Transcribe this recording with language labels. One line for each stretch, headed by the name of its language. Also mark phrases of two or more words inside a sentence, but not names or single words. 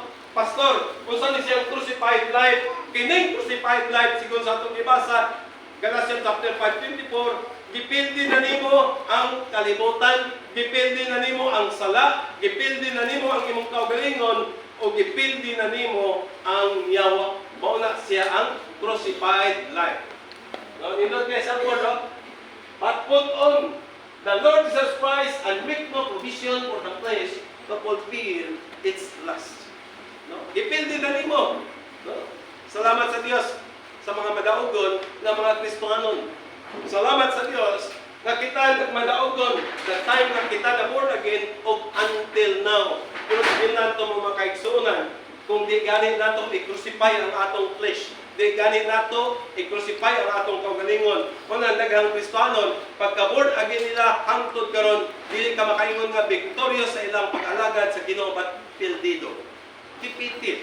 Cebuano: Pastor, unsa ni siyang
English: crucified life?
Cebuano: Kining
English: crucified life
Cebuano: sigon sa atong gibasa Galatians chapter 5:24, gipildi na nimo ang kalibutan, gipildi na nimo ang sala, gipildi na nimo ang imong kaugalingon, o gipildi na nimo ang yawa. Mao na siya ang
English: crucified life.
Cebuano: No, nindot guys ang word, no?
English: But put on the Lord Jesus Christ and make no provision for the flesh to fulfill its lust.
Cebuano: No? Gipildi na nimo. No? Salamat sa Dios sa mga madaugon na mga Kristohanon. Salamat sa Dios na kita madaugon
English: the time
Cebuano: na kita na
English: born again
Cebuano: o until now. Kung hindi nato mga kaigsunan, kung di ganit nato i-crucify ang atong flesh, di ganit nato i-crucify ang atong kaugalingon. Kung naghang Kristohanon, pagka
English: born again
Cebuano: nila hangtod karon, dili ka makaingon nga victorious sa ilang pag-alagad sa Ginoo, but pildido, defeated.